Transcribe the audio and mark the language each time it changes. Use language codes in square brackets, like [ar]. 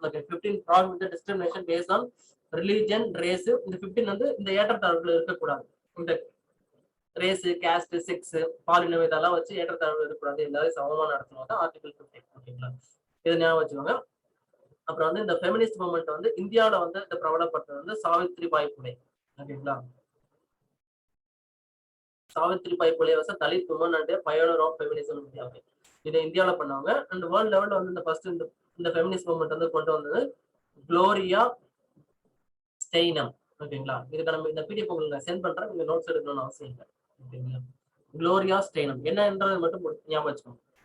[en] Okay, 15 prohibit the discrimination based on religion, race. [ta] இந்த 15 வந்து இந்த ஏற்றத்தாழ்வுல இருக்கக்கூடாது. இந்த ரேஸ், காஸ்ட், செக்ஸ், பாலினம் இதெல்லாம் வச்சு ஏற்றத்தாழ்வு இருக்கக்கூடாது, எல்லாரும் சமமா நடத்தணும் தான் ஆர்டிகல் 15. ஓகேங்களா, இதை ஞாபகம் வச்சுக்கோங்க. அப்புறம் வந்து இந்த ஃபெமினிஸ்ட் மூவ்மெண்ட் வந்து இந்தியாவில வந்து இந்த பிரபலப்படுத்துறது வந்து சாவித்ரிபாய் புலே. ஓகேங்களா, [en] Savitribai Phule was a Dalit woman and a pioneer of feminism in India. [ta] இதை இந்தியாவில பண்ணாங்க. அண்ட் வேர்ல்ட் லெவல்ல வந்து இந்த ஃபர்ஸ்ட் இந்த ஃபெமினிஸ்ட் மூவ்மெண்ட் வந்து கொண்டு வந்தது குளோரியா ஸ்டெய்னம். ஓகேங்களா, இதுக்கு நம்ம இந்த பிடிஎஃப் உங்களுக்கு நான் சென்ட் பண்றேன், நீங்க நோட்ஸ் எடுக்கணும்னு அவசியம் இல்லை. ஓகேங்களா, குளோரியா ஸ்டெய்னம் என்னன்றது மட்டும் ஞாபகம் வச்சுக்கோங்க.